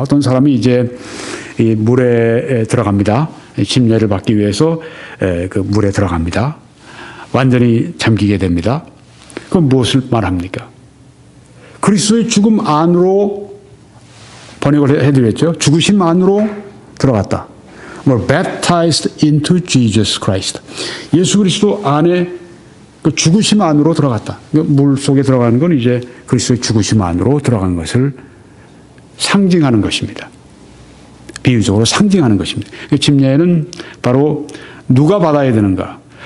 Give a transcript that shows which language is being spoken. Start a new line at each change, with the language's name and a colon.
Korean: 어떤 사람이 이제 이 물에 들어갑니다. 침례를 받기 위해서 그 물에 들어갑니다. 완전히 잠기게 됩니다. 그럼 무엇을 말합니까? 그리스도의 죽음 안으로 번역을 해드렸죠. 죽으심 안으로 들어갔다.
English: Were baptized into Jesus Christ.
Korean: 예수 그리스도 안에 그 죽으심 안으로 들어갔다. 물 속에 들어가는 건 이제 그리스도의 죽으심 안으로 들어간 것을 상징하는 것입니다. 비유적으로 상징하는 것입니다. 침례는 바로 누가 받아야 되는가?